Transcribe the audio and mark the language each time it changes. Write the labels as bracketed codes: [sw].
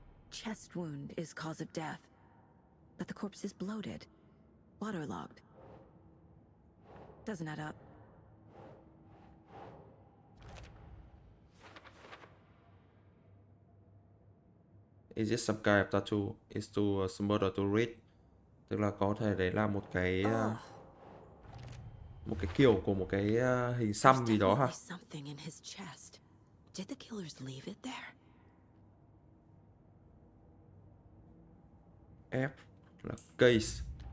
[en] Chest wound is cause of death, but the corpse is bloated, waterlogged. Doesn't add up. Is it some kind of tattoo? Is to smother to read. [vi] Tức là có thể đấy là một cái kiểu của một cái hình xăm gì đó ha. [en] Something in his chest. Did the killers leave it there? F là case.